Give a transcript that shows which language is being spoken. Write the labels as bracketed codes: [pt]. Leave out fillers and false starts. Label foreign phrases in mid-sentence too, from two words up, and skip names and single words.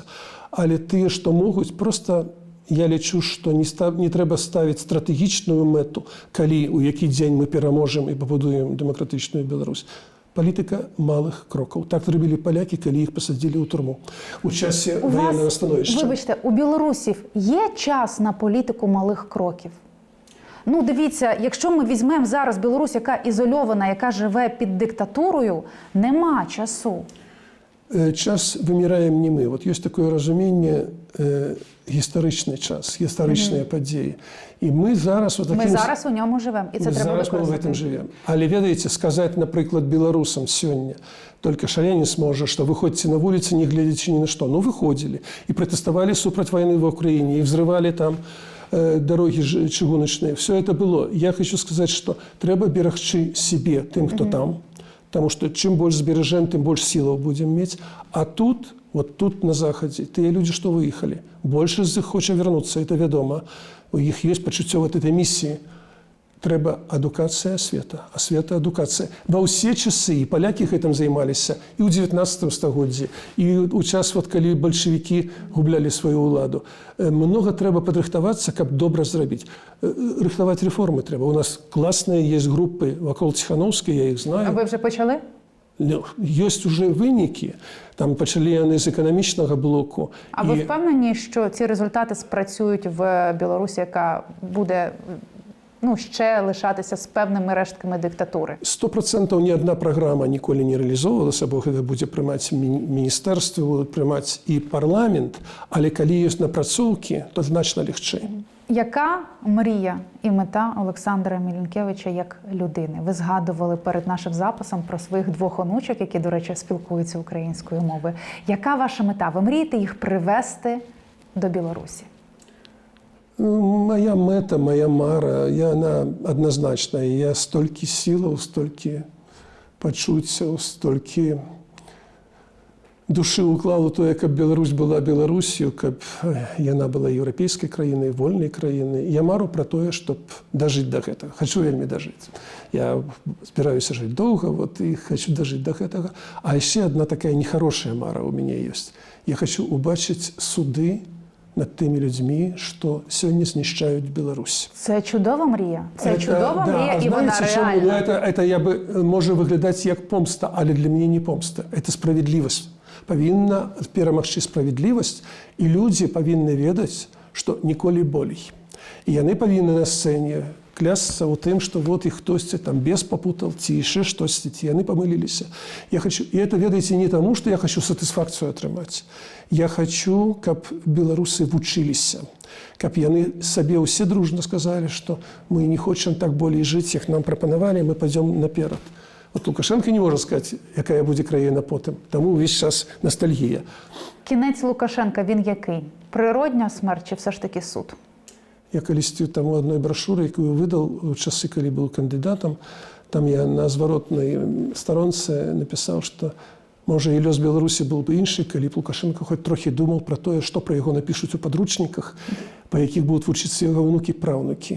[be] Але тыя, што могуць, просто я лічу, што не трэба ставіць стратэгічную мэту, калі у які дзень мы пераможам і пабудуем дэмакратычную Беларусь. Палітыка малых крокаў. Так зрабілі палякі, калі іх пасадзілі ў турму у часе [uk] воєнного становища. Вибачте, у білорусів є час на політику малих кроків? Ну, дивіться, якщо ми візьмемо зараз Білорусь, яка ізольована, яка живе під диктатурою, нема часу. [be] Час выміраем не мы. [ru] Вот есть такое [be] разуменне гістарычны час, гістарычныя падзеі. [uk] І мы зараз... Ми зараз у ньому живемо, і це треба використати. Зараз ми в цьому живемо. [be] Але, ведаеце, сказаць, напрыклад, беларусам сёння, только шалянец можа, што выходзьце на вуліцы, не глядзячы ні на што. Ну, выходзілі і пратэставалі супраць вайны в Украіне, і взрывалі там дороги чыгуначныя. [ru] Все это было. [be] Я хочу сказаць, што трэба берагчы себе, тым, хто там, [ru] потому что [be] чым больш збережем, тым больш сілаў будзем мець. А тут, вот тут на захадзе, тыя людзі, што выехалі, большасць з іх хоча вярнуцца, это вядома. У іх ёсць пачуццё вот этой місіі. Трэба адукацыя света, а света адукацыя. Ва ўсе часы і палякі гэтым займаліся і ў 19 стагоддзі, і ў час, вот, калі бальшавікі гублялі сваю ўладу. Многа трэба падрыхтавацца, каб добра зрабіць. Рыхтаваць рэформы трэба. У нас класныя есть групы вакол Ціханаўскай, я іх знаю. [uk] А ви вже почали? [be] Ёсць уже вынікі. Там пачалі яны з эканамічнага блоку. [uk] А ви впевнені, що ці результати спрацюють в Білорусі, яка буде ще лишатися з певними рештками диктатури? [be] 100% [uk] ні одна програма ніколі не реалізовувалася, [be] бо гэта будзе прымаць міністэрства, будуць прымаць і парламент, але калі ёсць напрацоўкі, то значна легчэй. [uk] Яка мрія і мета Олександра Мілінкевича як людини? Ви згадували перед нашим записом про своїх двох онучок, які, до речі, спілкуються українською мовою. Яка ваша мета? Ви мрієте їх привести до Білорусі? [be] Моя мета, моя мара, [ru] она однозначная. [be] Я столькі сілаў, столькі пачуць столькі душы ўклаў у тое, каб Беларусь была Беларусью, каб яна была еўрапейскай краінай, вольнай краінай. Я мару пра тое, чтоб дажыць да гэтага. Хачу вельмі дажыць. Я збіраюся жыць доўга, вот, і хачу дажыць да гэтага. А яшчэ адна такая нехарошая мара ў мяне ёсць. Я хачу убачыць суды над тымі людзьмі, што сёння знішчаюць Беларусь. [uk] Це чудова мрія. Це чудова мрія, і вона чому? Ну, реальна. [ru] это я бы, [uk] може виглядати як помста, але для мене не помста. [ru] Это справедливость. [be] Павінна перамагчы справедливость, і людзі павінны ведаць, што ніколі болей. І яны павінны на сцэне клясться у тым, што вот іх хтосьці там без попутал, ці яшчэ штосьці, ці яны памыліліся. Я хочу, і это, ведаеце, не таму, што я хочу сатысфакцыю атрымаць. Я хочу, каб беларусы вучыліся, каб яны сабе ўсе дружна сказалі, што мы не хочам так болей жыць, як нам прапанавалі, мы пойдем наперад. [uk] Вот Лукашенко не може сказати, якая буде країна потім. Тому весь час ностальгія. Кінець Лукашенка, він який? Природня смерть чи все ж таки суд? Я колись там у одной брошури, яку видав у часи, коли був кандидатом, там я на зворотній сторонці написав, що може і лёс Білорусі був би інший, коли б Лукашенко хоч трохи думав про те, що про його напишуть у підручниках, по яких будуть вчитися його внуки-правнуки.